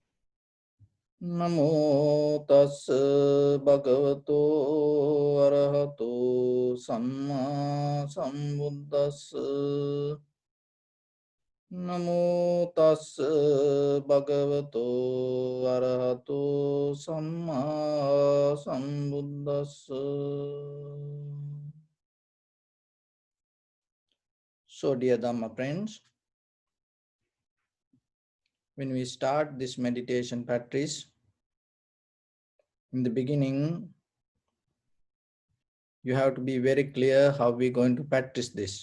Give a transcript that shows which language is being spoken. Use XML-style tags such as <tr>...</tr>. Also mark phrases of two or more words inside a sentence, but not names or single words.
<pi>Namo tassa bhagavato arahato samma sambuddhassa. Namo tassa bhagavato arahato samma sambuddhassa.</pi> <en>So, dear Dhamma friends, when we start this meditation practice, in the beginning, you have to be very clear how we're going to practice this.</en>